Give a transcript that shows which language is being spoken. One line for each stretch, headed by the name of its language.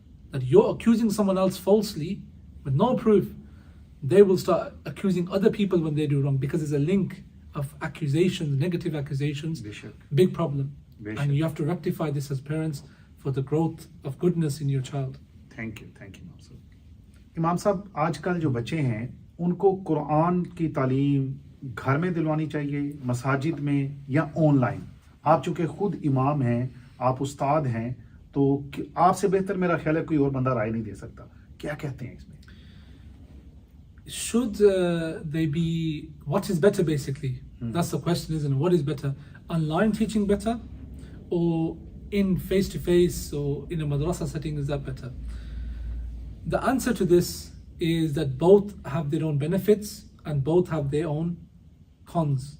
English: That you're accusing someone else falsely with no proof. They will start accusing other people when they do wrong, because there's a link of accusations, negative accusations. Big problem. And you have to rectify this as parents for the growth of goodness in your child. Thank you, Imam sir.
Urdu: امام صاحب, آج کل جو بچے ہیں ان کو قرآن کی تعلیم گھر میں دلوانی چاہیے, مساجد میں, یا آن لائن؟ آپ چونکہ خود امام ہیں, آپ استاد ہیں, تو آپ سے بہتر میرا خیال ہے کوئی اور بندہ رائے نہیں دے سکتا. کیا کہتے ہیں اس میں؟
English: Should they be, what is better basically? That's the question, isn't it? What is better? Online teaching better, or in face-to-face, or in a madrasa setting, is that better? The answer to this is that both have their own benefits and both have their own cons.